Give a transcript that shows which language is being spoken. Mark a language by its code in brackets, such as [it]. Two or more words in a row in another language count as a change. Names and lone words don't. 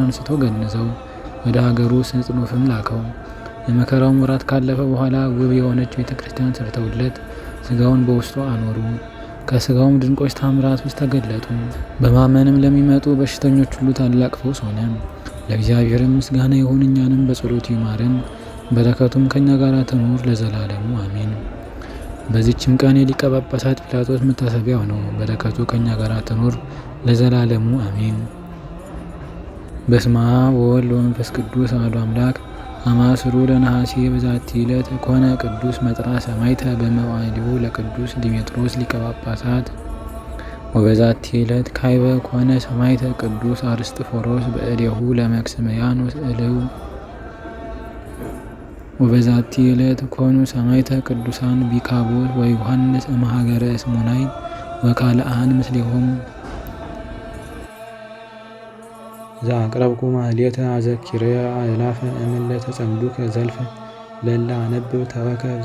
[am] አንስቶ ገነዘው፣ ወደ ሀገሩ ስጥኑፍም ላከው። የመከራውም ወራት ካለፈ በኋላ ውብ የሆነች ቤተ ክርስቲያን ሰርተውለት ሥጋውን በውስጡ አኖሩ። ከሥጋውም ድንቆች ታምራቶች ተገለጡ። በማመንም ለሚመጡ በሽተኞች ሁሉ ታላቅ ፈውስ ሆነ። ለእግዚአብሔርም ምስጋና ይሁን፣ እኛንም በጸሎቱ ይማረን፣ በረከቱም ከእኛ ጋር ትኑር ለዘላለሙ አሜን። በዚችም ቀን የሊቀ ጳጳሳት ጲላጦስ መታሰቢያው ነው። በረከቱ ከእኛ ጋር ትኑር ለዘላለሙ አሜን። [gez] በስመ አብ ወወልድ ወመንፈስ ቅዱስ አሐዱ አምላክ። አማስሩ ለነሐሴ በዛቲ ዕለት ኮነ ቅዱስ መጥራ ሰማዕተ በመዋዕሊሁ ለቅዱስ ዲሜጥሮስ ሊቀ ጳጳሳት። ወበዛቲ ዕለት ካይበ ኮነ ሰማዕተ ቅዱስ አርስጥፎሮስ በእዴሁ ለመክስምያኖስ እልው። ወበዛቲ ዕለት ኮኑ ሰማዕተ ቅዱሳን ቢካቦስ ወዮሐንስ እምሀገረ እስሙናይን ወካልአን ምስሌሆሙ። ዘአቅረብኩ ማሕሌተ አዘኪርየ አእላፈ እምእለ ተጸምዱከ ዘልፈ ለእለ አነብብ ተወከፍ